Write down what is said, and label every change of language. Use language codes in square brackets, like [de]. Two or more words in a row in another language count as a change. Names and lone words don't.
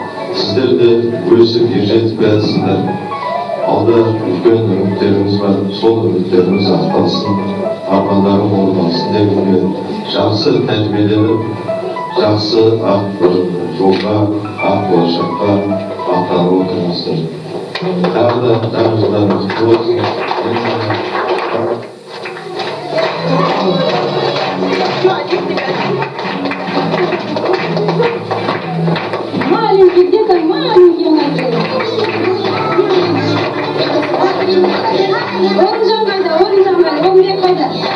[kk] Сіздер де өсіп ержетіп келесіздер. Алда үлкен үміттеріңіз бар, сол үміттеріңіз ақталсын, армандарың орындалсын дегенге, жақсы тәрбиеленіп, жақсы ақ бір жолға, ақ болашаққа аттанып отырмыздар. Тағы да жаңа жылдарыңыз құтты болсын. [ru] Маленький, где-то маленький у нас был. [kk] Орынжан қайда, орынбек қайда?